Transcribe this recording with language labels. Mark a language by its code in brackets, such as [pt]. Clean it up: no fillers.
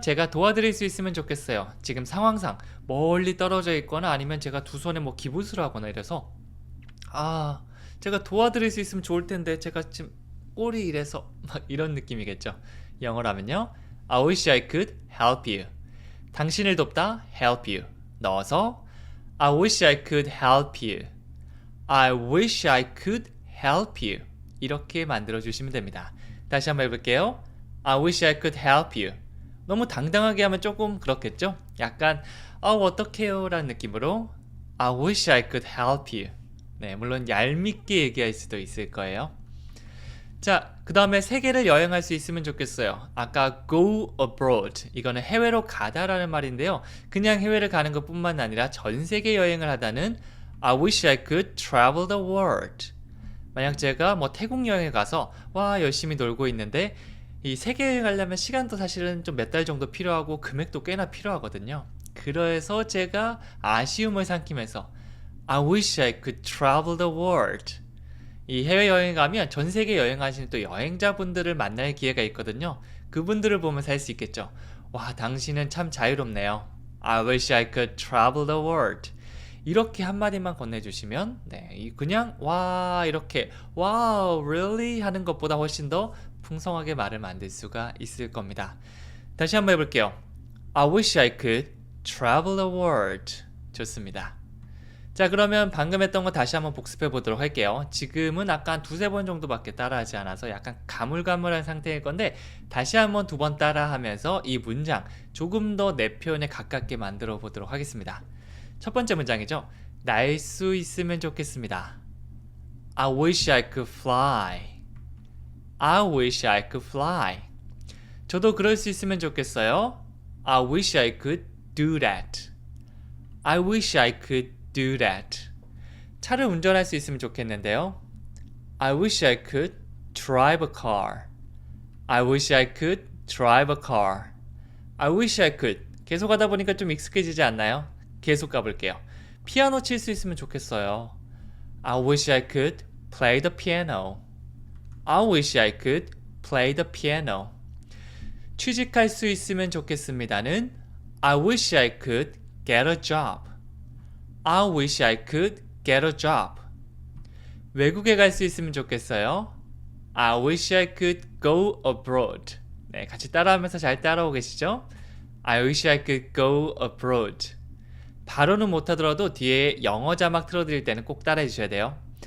[ko] 제가 도와드릴 수 있으면 좋겠어요. 지금 상황상 멀리 떨어져 있거나 아니면 제가 두 손에 기부스를 하거나 이래서 제가 도와드릴 수 있으면 좋을 텐데 제가 지금 꼴이 이래서 막 이런 느낌이겠죠. 영어로 하면요. [en] I wish I could help you. [ko] 당신을 돕다 [en] help you. 넣어서 I wish I could help you. I wish I could help you. [ko] 이렇게 만들어 주시면 됩니다. 다시 한번 해볼게요. [en] I wish I could help you. [ko] 너무 당당하게 하면 조금 그렇겠죠? 약간 어떡해요 라는 느낌으로 [en] I wish I could help you. [ko] 물론 얄밉게 얘기할 수도 있을 거예요. 자, 그 다음에 세계를 여행할 수 있으면 좋겠어요. [en] 아까 go abroad. [ko] 이거는 해외로 가다라는 말인데요. 그냥 해외를 가는 것 뿐만 아니라 전 세계 여행을 하다는 [en] I wish I could travel the world. [ko] 만약 제가 태국 여행에 가서 열심히 놀고 있는데 이 세계 여행 하려면 시간도 사실은 좀 몇 달 정도 필요하고 금액도 꽤나 필요하거든요. 그래서 제가 아쉬움을 삼키면서 [en] I wish I could travel the world. [ko] 이 해외여행 가면 전 세계 여행하시는 또 여행자분들을 만날 기회가 있거든요. 그분들을 보면서 할 수 있겠죠. 당신은 참 자유롭네요. [en] I wish I could travel the world. [ko] 이렇게 한마디만 건네주시면 그냥 이렇게 [en] wow, really? [ko] 하는 것보다 훨씬 더 풍성하게 말을 만들 수가 있을 겁니다. 다시 한번 해볼게요. [en] I wish I could travel the world. [ko] 좋습니다. 자, 그러면 방금 했던 거 다시 한번 복습해 보도록 할게요. 지금은 아까 한 두세 번 정도밖에 따라하지 않아서 약간 가물가물한 상태일 건데 다시 한번 두 번 따라하면서 이 문장 조금 더 내 표현에 가깝게 만들어 보도록 하겠습니다. 첫 번째 문장이죠. 날 수 있으면 좋겠습니다. [en] I wish I could fly. I wish I could fly. [ko] 저도 그럴 수 있으면 좋겠어요. [en] I wish I could do that. I wish I could do that. [ko] 차를 운전할 수 있으면 좋겠는데요. [en] I wish I could drive a car. I wish I could drive a car. I wish I could. [ko] 계속 하다 보니까 좀 익숙해지지 않나요? 계속 가볼게요. 피아노 칠 수 있으면 좋겠어요. [en] I wish I could play the piano. I wish I could play the piano. [ko] 취직할 수 있으면 좋겠습니다는 [en] I wish I could get a job. I wish I could get a job. [ko] 외국에 갈 수 있으면 좋겠어요. [en] I wish I could go abroad. [ko] 네, 같이 따라하면서 잘 따라오고 계시죠? [en] I wish I could go abroad. [ko] 바로는 못하더라도 뒤에 영어 자막 틀어드릴 때는 꼭 따라해 주셔야 돼요.